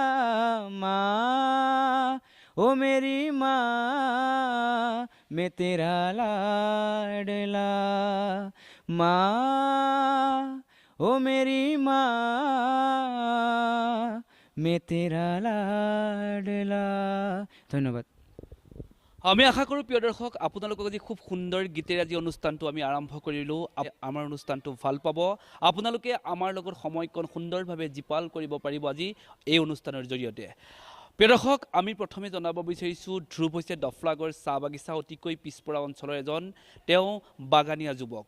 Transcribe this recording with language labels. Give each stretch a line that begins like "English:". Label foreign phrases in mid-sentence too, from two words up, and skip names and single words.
Hindi: माँ ओ मेरी माँ मैं तेरा लाडला, माँ ओ मेरी माँ मैं तेरा लाडला। धन्यवाद।
Assamese: আমি আশা কৰোঁ প্ৰিয় দৰ্শক আপোনালোকক আজি খুব সুন্দৰ গীতেৰে আজি অনুষ্ঠানটো আমি আৰম্ভ কৰিলোঁ। আমাৰ অনুষ্ঠানটো ভাল পাব, আপোনালোকে আমাৰ লগত সময়কণ সুন্দৰভাৱে জীপাল কৰিব পাৰিব আজি এই অনুষ্ঠানৰ জৰিয়তে। প্ৰিয় দৰ্শক, আমি প্ৰথমে জনাব বিচাৰিছোঁ ধ্ৰুৱ হৈছে দফলাগড় চাহ বাগিচা অতিকৈ পিছপৰা অঞ্চলৰ এজন তেওঁ বাগানীয়া যুৱক।